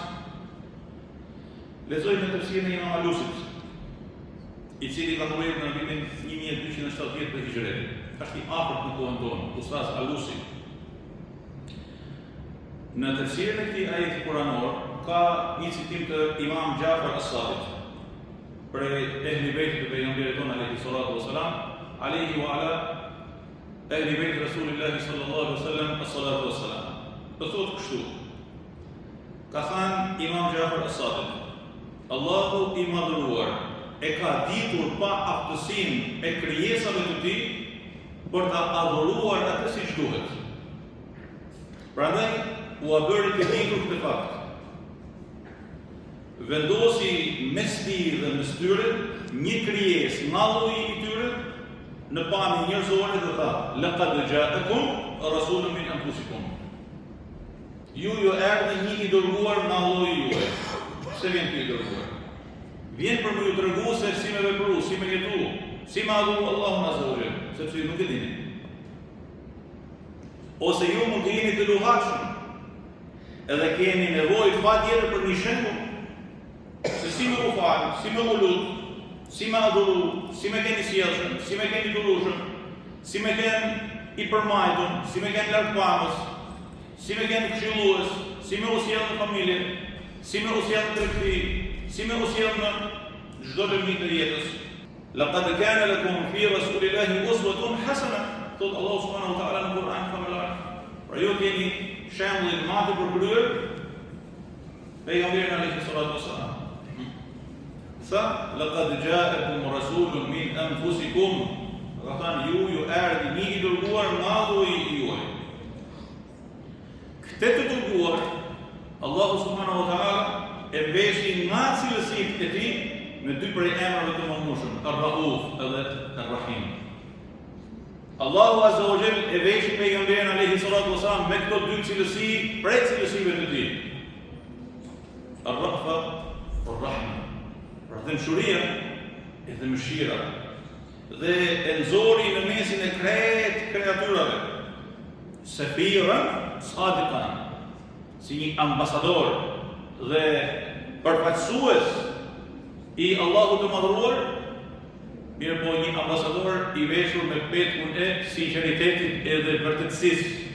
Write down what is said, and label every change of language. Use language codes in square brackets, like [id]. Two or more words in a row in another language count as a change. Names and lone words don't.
[sq] Lexojmë tefsirin e Imam Alusit, i cili ka ndërruar në vitin 1270 të Hijretit. Është i afërt në kohën tonë, Ustaz Alusi. Në tefsirin e këtij ajeti kuranor ka një citim të Imam Jafar as-Sadiq, prej ehli bejtit të pejgamberit tonë [ar] عليه الصلاة والسلام، عليه وعلى أهل بيت رسول الله صلى الله عليه وسلم الصلاة والسلام. [sq] Do thotë kështu. Ka thënë Imam Jafar as-Sadiq, Allahu i madhëruar e ka ditur pa aftësinë e krijesave të tij për ta adhuruar atë siç duhet. Prandaj u bëri të ditur këtë fakt. Vendosi mes tij dhe mes tyre një krijesë nga lloji i tyre në pamje njerëzore dhe tha: [ar] "لقد جاءكم رسول من أنفسكم." [sq] Ju erdhi një i dërguar nga lloji juaj. Se vjen ky i dërguar? Vjen për më ju tregu se si me vepru, si me jetu, si me adhuru Allahun [ar] عز وجل, [sq] sepse ju nuk e dini. Ose ju mund të jeni të luhatshëm, edhe keni nevojë patjetër për një shembull se si me u falë, si me u lut, si me adhuru, si me keni sjellshëm, si me keni durueshëm, si me keni i përmajtur, si me keni larg pamës, si me keni këshillues, si me u sjell në familje, si me u sjell në tregti, si me u sjell në çdo lëvizje të jetës. [ar] لقد كان لكم في رسول الله أسوة حسنة, thot الله سبحانه وتعالى [sq] në Kur'an famullar. Pra ju keni shembull të madh për kryer pejgamberin [ar] عليه الصلاة والسلام. [sq] Sa [ar] لقد جاءكم رسول من أنفسكم, [sq] ka thënë ju erdhi një i dërguar nga lloji juaj. Këtë të dërguar Allahu [ar] سبحانه وتعالى [sq] e veshi nga cilësitë e tij me dy prej emrave të mëndshëm, Ar-Rauf edhe Ar-Rahim. Allahu [ar] عز وجل [sq] e veshi pejgamberin [ar] عليه الصلاة والسلام [sq] me këto dy cilësi prej cilësive të tij. [ar] الرأفة والرحمة. [sq] Pra dëmshuria e dëmshira dhe e nxori në mesin e krejt kreatyrave [ar] سفيرا صادقا, [sq] si një ambasador dhe përfaqësues i Allahut të madhruar, mirë po një ambasador i veshur me petkun e sinqeritetit edhe vërtetësisë.